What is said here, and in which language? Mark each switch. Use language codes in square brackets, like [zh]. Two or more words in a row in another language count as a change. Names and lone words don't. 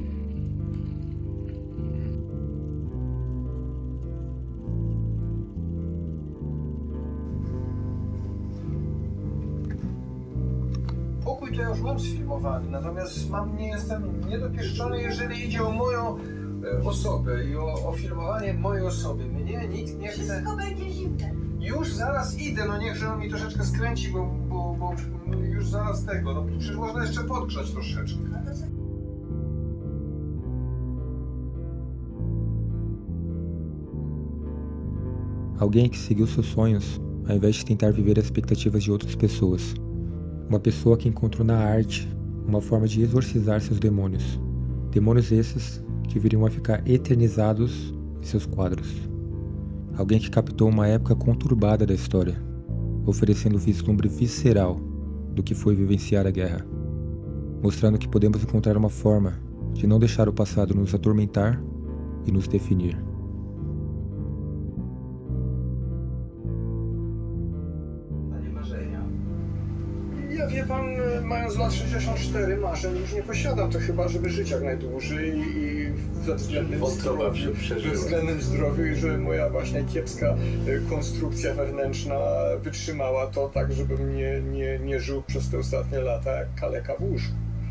[pl] Pokój to ja już mam sfilmowany, natomiast nie jestem niedopieszczony, jeżeli idzie o moją osobę i o filmowanie mojej osoby. Mnie nikt nie chce... Wszystko będzie zimne. Już zaraz idę, no niechże on mi troszeczkę skręci, bo już zaraz tego, no przecież można jeszcze podgrzać troszeczkę. [pt] Alguém que seguiu seus sonhos, ao invés de tentar viver as expectativas de outras pessoas. Uma pessoa que encontrou na arte uma forma de exorcizar seus demônios. Demônios esses que viriam a ficar eternizados em seus quadros. Alguém que captou uma época conturbada da história, oferecendo vislumbre visceral do que foi vivenciar a guerra, mostrando que podemos encontrar uma forma de não deixar o passado nos atormentar e nos definir. [pl] Ja wie pan, mając lat 64 marzeń już nie posiadam, to chyba, żeby żyć jak najdłużej i ze względem zdrowiu i żeby moja właśnie kiepska konstrukcja wewnętrzna wytrzymała to tak, żebym nie żył przez te ostatnie lata jak kaleka w łóżku.